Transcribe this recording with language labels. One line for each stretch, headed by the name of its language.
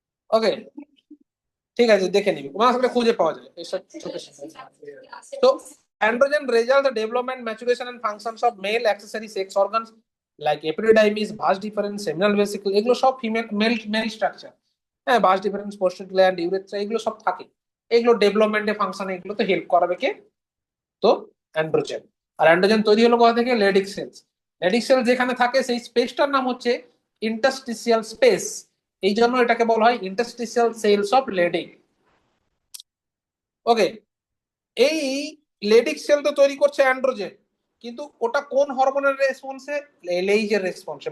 Bangla: ওকে, ঠিক আছে, দেখে নিবি, তোমার আসলে খুঁজে পাওয়া যায় এইসব ছোট ছোট।
English: তো androgen result the development, maturation and functions of male accessory sex organs like epididymis, vas deferens, seminal vesicle,
Bangla: এগুলো সব ফিমেল মেল মেল স্ট্রাকচার। হ্যাঁ, vas deferens, prostate gland, urethra, এগুলো সব থাকে। এগুলো ডেভেলপমেন্টে ফাংশনে এগুলো তো হেল্প করাবে কে? তো অ্যান্ড্রোজেন। আর অ্যান্ড্রোজেন তৈরি হলো কোথা থেকে? Leydig sales. লেডিক সেল যেখানে থাকে সেই স্পেসটার নাম হচ্ছে ইন্টারস্টিসিয়াল স্পেস। এই জন্য এটাকে বলা হয় ইন্টারস্টিসিয়াল সেলস অফ লেডিক। ওকে, এই লেডিক সেল তো তৈরি করছে অ্যান্ড্রোজেন, কিন্তু ওটা কোন হরমোনের রেসপন্সে? এলএইচ এর রেসপন্সে।